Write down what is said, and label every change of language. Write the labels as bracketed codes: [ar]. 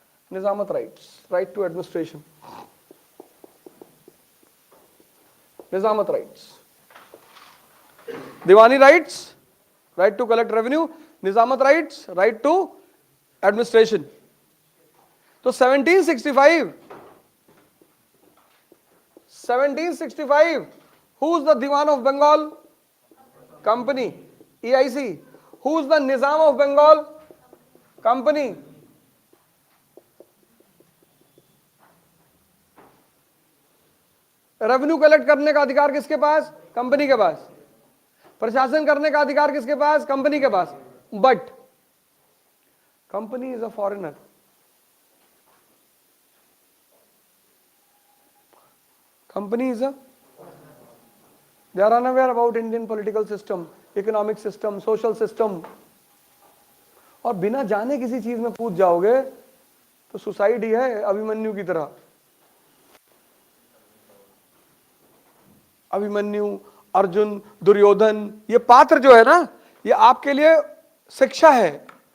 [en] निजामत rights, right to administration, निजामत rights. दीवानी rights, right to collect revenue, निजामत राइट्स, राइट टू एडमिनिस्ट्रेशन। तो 1765, who's the Diwan of Bengal? Company, EIC. Who's the Nizam of Bengal? Company. [hi] Revenue collect करने का अधिकार किसके पास? Company के पास। प्रशासन करने का अधिकार किसके पास? कंपनी के पास। [en] But company is a foreigner. Company is a, they are unaware about Indian political system, economic system, social system। [hi] और बिना जाने किसी चीज में कूद जाओगे तो सुसाइड ही है, अभिमन्यु की तरह। अभिमन्यु, अर्जुन, दुर्योधन, ये पात्र जो है ना, ये आपके लिए शिक्षा है।